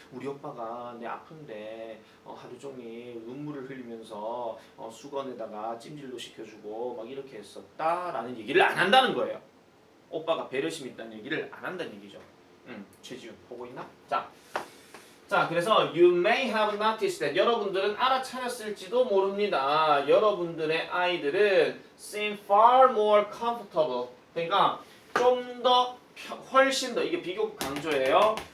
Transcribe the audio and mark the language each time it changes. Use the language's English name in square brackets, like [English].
[Korean] 우리 오빠가 내 아픈데 하루 종일 눈물을 흘리면서 수건에다가 찜질도 시켜주고 막 이렇게 했었다라는 얘기를 안 한다는 거예요. 오빠가 배려심 있다는 얘기를 안 한다는 얘기죠. 최지훈 보고 있나? 자, 그래서 [English] you may have noticed that [Korean] 여러분들은 알아차렸을지도 모릅니다. 여러분들의 아이들은 [English] seem far more comfortable. [Korean] 그러니까 좀 더 훨씬 더 이게 비교 강조예요.